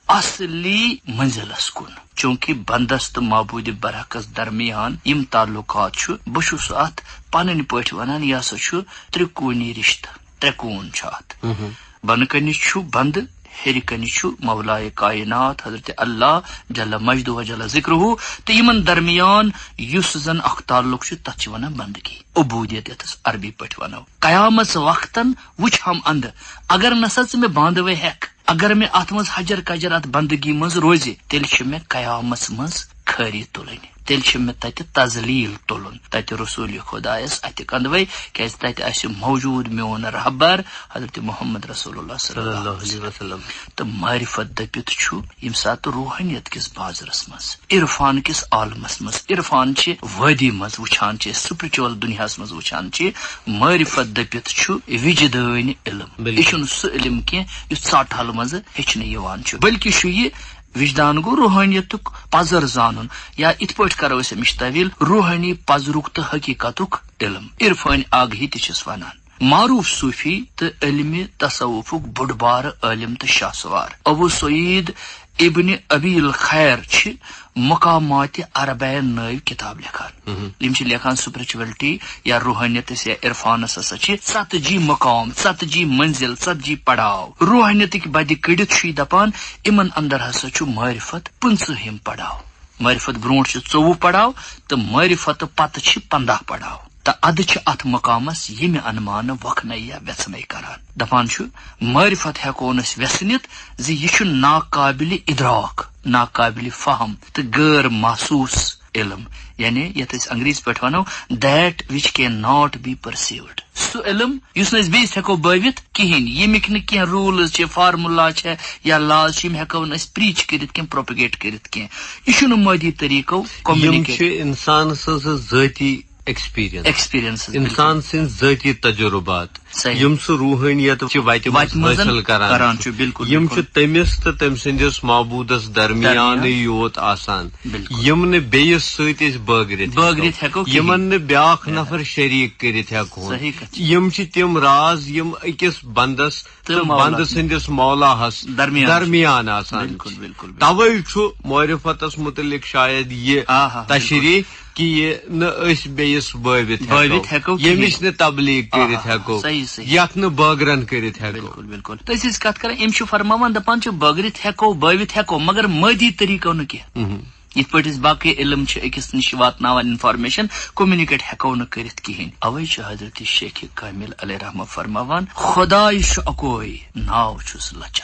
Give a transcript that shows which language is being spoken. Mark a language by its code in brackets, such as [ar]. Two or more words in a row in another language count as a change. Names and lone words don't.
[ks] اصلی منزلس کن چونکہ بندس تو معبود برحقس درمیان یم تعلقات چھ بہ چھس ات پنن پٲٹھۍ ونان یہ ہسا چھ ترکونی رشتہ ترکون چھ ات بن کنہ چھ بند ہیٚرِ کنہِ چھُ مولائے کائنات حضرت اللہ [ar] جل مجدہ و جل ذکرہ [ks] تو یمن درمیان یس زن اخ تعلق چھ تتھ چھ ونان بندگی عبودیت یتس عربی پٲٹھۍ ونو قیامس وقتن وچھ ہم اند اگر نسا ژٕ مےٚ باندوے ہیٚکھ اگر مےٚ اتھ منٛز حجر کجر ات بندگی منٛز روزِ تیٚلہِ چھِ مےٚ قیامس منٛز خٲری تُلٕنۍ تیٚلہِ چھِ مےٚ تتہِ تذلیل تُلُن تتہِ رسول خدایس اتہِ کندوے کیازِ تتہِ آسہِ موجود میون رہبر حضرت محمد رسول اللہ [ar] صلی اللہ علیہ وسلم [ks] تو معرفت دپت چھُ ییٚمہِ ساتہٕ روحانیت کس بازرس منٛز عرفان کس عالمس منٛز عرفان چہِ وادی منٛز وٕچھان چھِ سپرچول دُنیاہس منٛز وٕچھان چھِ معرفت دپت چھُ وجدٲنی علم یہِ چھُنہٕ سُہ علم کینٛہہ یُس ژاٹھل منٛز ہیٚچھنہٕ یِوان چھُ بلکہ چھُ یہِ وجدان گو روحانیتک پزر زانن یا ات پٲٹھۍ کرو أسۍ امِچ تعویل روحانی پزرُک تہٕ حقیقتُک علم عرفان آگہی تہِ چھِس ونان. معروف صوفی تو علم تصوفک بوڑ بار عالم تو شاہ سوار ابو سعید ابن ابی الخیر چھ مقامات عربین نو کتاب لکھان یم چھ لکھان سپرچویلٹی یا روحانیت یا عرفانس ہسا چھ 70 مقام 70 منزل 70 پڑاؤ روحانیتک بدِ کڑت چھ دپان امن اندر ہسا چھ معرفت 50 پڑاؤ معرفت برونٹ چھ 24 پڑاؤ تو معرفت پتہ چھ 15 پڑاؤ تو اد چھ ات مقامس یم انمان وکھنے یا ویژنے کران دپان چھ معرفت ہیکون اس ویژنت زِ یہ چھ ناقابل ادراک ناقابل فہم تو غیر محسوس علم یعنی یت اس انگریز پہ ونو [en] that which cannot be perceived [ks] سو علم یس نس بیس ہیکو بٲوِتھ کہین یمیک نہ کینٛہہ روٗلز چھِ فارمولا چھِ یا لاز چھِ یم ہیکو نہ أسۍ پریچ کٔرِتھ کینٛہہ پروپگیٹ کٔرِتھ کینٛہہ یہ چھُنہٕ مٲدی طریقو کومنیکیٹ انسان سٕنٛز ذٲتی ایکسپیرینس انسان سن ذاتی تجربات یم سہ روحانیت حاصل کران یم تمس تو تم سندس معبودس درمیان یوت آسان یم نے بیس ست بٲگرِتھ یمن نے بیاکھ نفر شریک کرت ہیکون یم تم راز یم اکس بندس تو بند سندس مولا ہس درمیان آسان توے معرفتس متعلق شاید یہ تشریح کہ یہ نہ اس بیس بٲوِتھ ہیکو یمس نہ تبلیغ کرت ہیکو یتھ نہ بٲگرن کرت ہیکو بالکل تو اس کت کران ام چھ فرماوان دپان چھ بٲگرِتھ ہیکو بٲوِتھ ہیکو مگر مٲدی طریقو نہ کینٛہہ یت پٲٹھۍ أسۍ باقٕے علم چھِ أکِس نِش واتناوان [en] information communicate [ks] ہیکو نہٕ کٔرِتھ کِہیٖنۍ اوے چھُ حضرت شیخ کامل علیہ رحمہ فرماوان خداے چھُ اکوے ناو چھُس لچھا